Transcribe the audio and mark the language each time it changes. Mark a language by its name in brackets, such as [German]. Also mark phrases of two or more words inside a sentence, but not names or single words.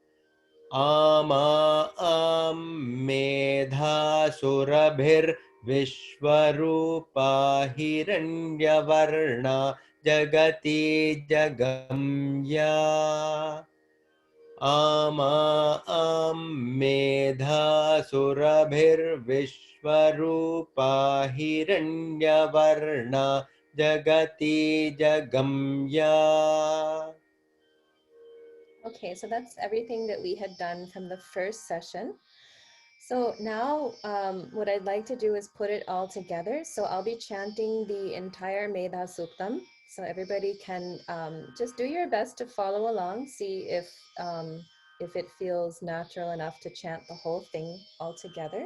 [Sanskrit] आमा मेधा सुरभिर्विश्वरूपा हिरण्यवर्णा जगती जगम्या. आमा मेधा सुरभिर्विश्वरूपा हिरण्यवर्णा जगती जगम्या. [English] Okay, so that's everything that we had done from the first session. So now what I'd like to do is put it all together. So I'll be chanting the entire Medha Suttam. So everybody can just do your best to follow along, see if it feels natural enough to chant the whole thing all together.